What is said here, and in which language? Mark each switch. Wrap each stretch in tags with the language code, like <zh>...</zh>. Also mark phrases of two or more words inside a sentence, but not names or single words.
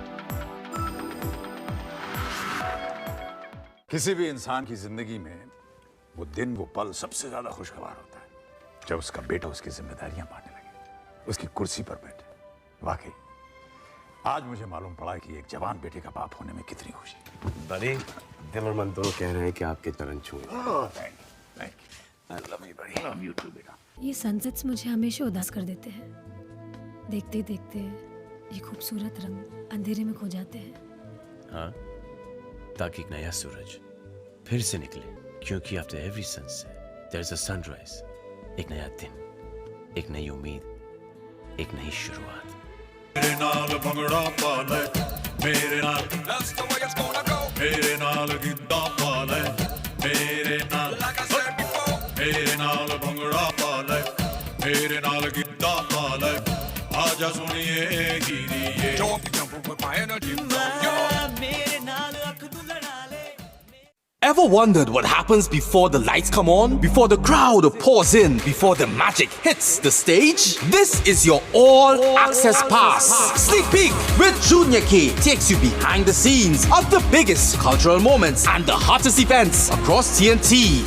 <hi>किसी भी इंसान की जिंदगी में वो दिन वो पल सबसे ज्यादा खुशगवार होता है जब उसका बेटा उसकी जिम्मेदारियां पाने लगे, उसकी कुर्सी पर बैठे। वाकई आज मुझे मालूम पड़ा कि एक जवान बेटे का बाप होने में कितनी खुशी है। बड़ी दिल और मन दोनों कह रहे हैं कि आपके चरण छूए।</hi> <en>Thank you. I love you, buddy. I love you too,</en> <hi>बेटा। ये सनसेट्स मुझे हमेशा उदास कर देते हैं। देखते देखते ये खूबसूरत रंग अंधेरे में खो जाते हैं। हाँ, ताकि एक नया सूरज फिर से निकले, क्योंकि</hi> <en>after every sunset there's a sunrise,</en> <hi>एक नया दिन, एक नई उम्मीद, एक नई शुरुआत।</hi> <pa>ਮੇਰੇ ਨਾਲ ਭੰਗੜਾ ਪਾ ਲੈ, ਮੇਰੇ ਨਾਲ</pa> <en>that's the way it's gonna go.</en> <pa>ਮੇਰੇ ਨਾਲ ਗਿੱਧਾ ਪਾ ਲੈ, ਮੇਰੇ ਨਾਲ</pa> <en>like I said before.</en> <pa>ਮੇਰੇ ਨਾਲ ਭੰਗੜਾ ਪਾ ਲੈ, ਮੇਰੇ ਨਾਲ ਗਿੱਧਾ ਪਾ ਲੈ, ਆਜਾ ਸੁਣੀਏ ਗਿਰੀਏ।</pa> <en>Jump with my energy,</en> <pa>ਮੇਰੇ ਨਾਲ ਅੱਖ ਤੂੰ ਲੜਾ ਲੈ।</pa> <en>Ever wondered what happens before the lights come on? Before the crowd pours in? Before the magic hits the stage? This is your all-access pass. Sneak Peek with Junior K takes you behind the scenes of the biggest cultural moments and the hottest events across TNT.</en>